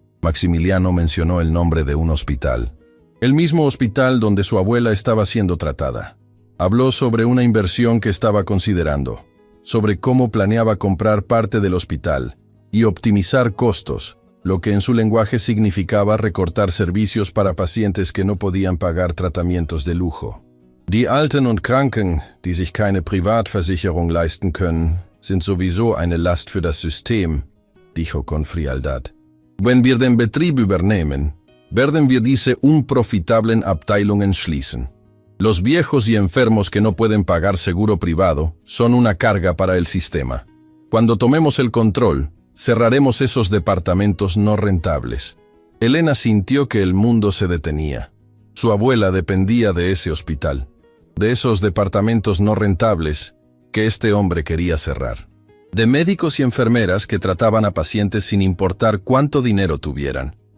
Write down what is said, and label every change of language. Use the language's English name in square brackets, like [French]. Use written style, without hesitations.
[Spanish] Maximiliano mencionó el nombre de un hospital. El mismo hospital donde su abuela estaba siendo tratada. Habló sobre una inversión que estaba considerando, sobre cómo planeaba comprar parte del hospital y optimizar costos, lo que en su lenguaje significaba recortar servicios para pacientes que no podían pagar tratamientos de lujo. [German] Die Alten und Kranken, die sich keine Privatversicherung leisten können, sind sowieso eine Last für das System, [Spanish] dijo con frialdad. [German] Wenn wir den Betrieb übernehmen, werden wir diese unprofitablen Abteilungen schließen. [Spanish] Los viejos y enfermos que no pueden pagar seguro privado son una carga para el sistema. Cuando tomemos el control, cerraremos esos departamentos no rentables. Elena sintió que el mundo se detenía. Su abuela dependía de ese hospital, de esos departamentos no rentables que este hombre quería cerrar, de médicos y enfermeras que trataban a pacientes sin importar cuánto dinero tuvieran.